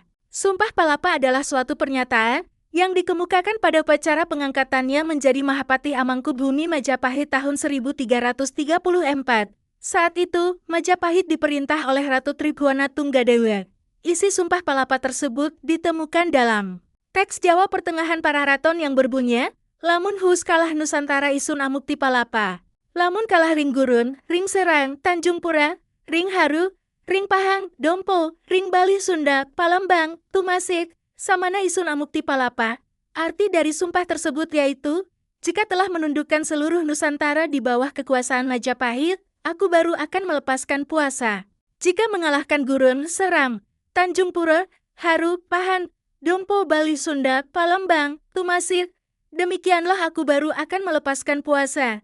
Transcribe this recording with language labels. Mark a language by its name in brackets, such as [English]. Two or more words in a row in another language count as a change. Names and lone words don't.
[Indonesian] Sumpah Palapa adalah suatu pernyataan yang dikemukakan pada upacara pengangkatannya menjadi Mahapatih Amangkubumi Majapahit tahun 1334. Saat itu, Majapahit diperintah oleh Ratu Tribhuwana Tunggadewi. Isi Sumpah Palapa tersebut ditemukan dalam teks Jawa Pertengahan para raton yang berbunyi, [Kawi] lamun hus kalah Nusantara isun amukti palapa, lamun kalah ring Gurun, ring Serang, Tanjung Pura, ring Haru, ring Pahang, Dompo, ring Bali Sunda, Palembang, Tumasik, samana isun amukti palapa. [Indonesian] Arti dari sumpah tersebut yaitu, jika telah menundukkan seluruh Nusantara di bawah kekuasaan Majapahit, aku baru akan melepaskan puasa. Jika mengalahkan Gurun, Seram, Tanjung Pura, Haru, Pahang, Dompo, Bali Sunda, Palembang, Tumasik, demikianlah aku baru akan melepaskan puasa.